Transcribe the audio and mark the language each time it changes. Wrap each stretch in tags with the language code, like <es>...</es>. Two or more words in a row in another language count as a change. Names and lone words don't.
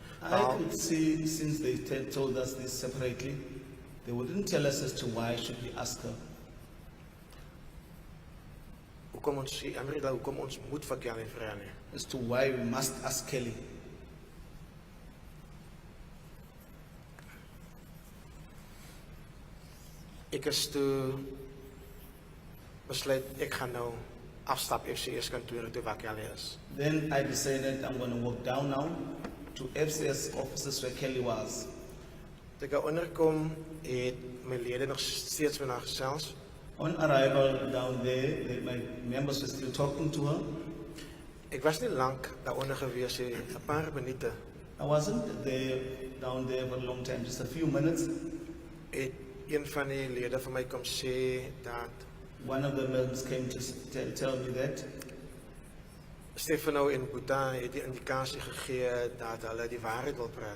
<en>I could see, since they told us this separately, they wouldn't tell us as to why should we ask her.</en> <af>Hoekom ons moet vir Kelly vra nie.</af> <en>As to why we must ask Kelly.</en> <af>Ek is toe besluit ek gaan nou afstap FCS kantore toe waar Kelly is.</af> <en>Then I decided I'm going to walk down now to FCS offices where Kelly was.</en> <af>Toe ek daar onderkom, het my lede nog steeds met haar gesels.</af> <en>On arrival down there, my members were still talking to her.</en> <af>Ek was nie lank daaronder gewees nie, 'n paar minute.</af> <en>I wasn't there down there for a long time, just a few minutes.</en> <af>Het een van die lede van my kom sê dat</af> <en>One of the members came to tell me that</en> <af>Stefano en Boeta het die indikasie gegee dat hulle die waarheid wil praat.</af>